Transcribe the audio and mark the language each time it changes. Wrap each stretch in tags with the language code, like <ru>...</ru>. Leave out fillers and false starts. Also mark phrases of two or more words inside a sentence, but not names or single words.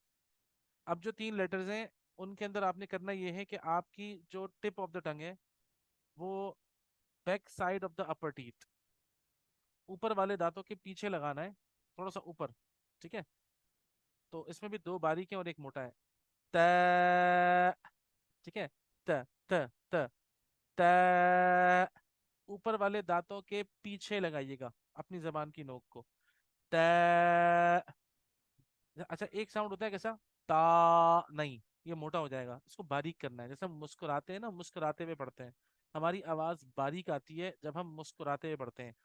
<hi>अब जो तीन लेटर्स हैं, उनके अंदर आपने करना ये है कि आपकी जो</hi> <en>tip of the tongue</en> <hi>है, वो</hi> <en>back side of the upper teeth,</en> <hi>ऊपर वाले दांतों के पीछे लगाना है, थोड़ा सा ऊपर। ठीक है, तो इसमें भी दो बारीक हैं और एक मोटा है। त, ठीक है, त, त, त, त, ऊपर वाले दांतों के पीछे लगाइएगा अपनी जबान की नोक को। त, अच्छा, एक साउंड होता है कैसा, ता, नहीं, ये मोटा हो जाएगा, इसको बारीक करना है। जैसे हम मुस्कुराते हैं ना, मुस्कुराते हुए पढ़ते हैं, हमारी आवाज बारीक आती है जब हम मुस्कुराते हुए पढ़ते हैं।</hi>